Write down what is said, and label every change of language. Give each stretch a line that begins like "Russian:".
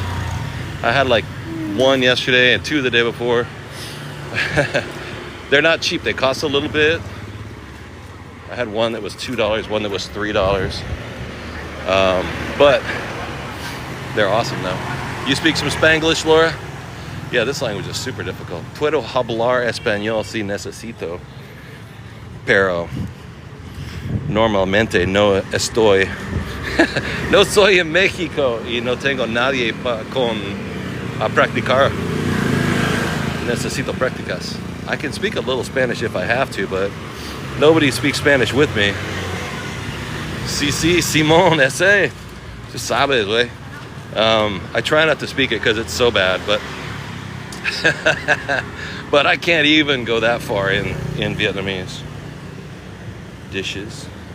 English: I had like one yesterday and two the day before. They're not cheap. They cost a little bit. I had one that was $2, one that was $3. But they're awesome though. You speak some Spanglish, Laura? Yeah, this language is super difficult.
Spanish: Puedo hablar español si necesito, pero normalmente no estoy. No soy en México y no tengo nadie a practicar. Necesito prácticas.
English: I can speak a little Spanish if I have to, but nobody speaks Spanish with me.
Spanish: Sí, Simón, ese. Tú sabes, güey.
English: I try not to speak it because it's so bad, but but I can't even go that far in Vietnamese. Dishes.